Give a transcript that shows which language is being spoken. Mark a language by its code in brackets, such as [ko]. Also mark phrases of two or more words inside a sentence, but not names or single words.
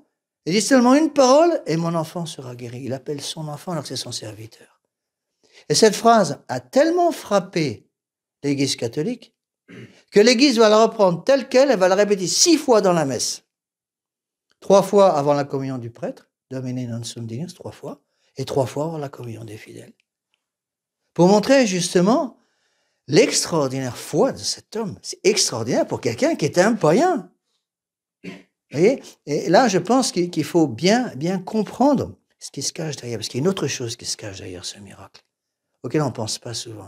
[fr] Il dit seulement une parole et mon enfant sera guéri. Il appelle son enfant alors que c'est son serviteur. Et cette phrase a tellement frappé l'Église catholique que l'Église va la reprendre telle qu'elle, elle va la répéter 6 fois dans la messe. 3 fois avant la communion du prêtre, [la] Domine non sum dignus, [fr] 3 fois, et 3 fois avant la communion des fidèles. Pour montrer justement l'extraordinaire foi de cet homme. C'est extraordinaire pour quelqu'un qui était un païen. Vous voyez? Et là, je pense qu'il faut bien comprendre ce qui se cache derrière, parce qu'il y a une autre chose qui se cache derrière ce miracle, auquel on ne pense pas souvent.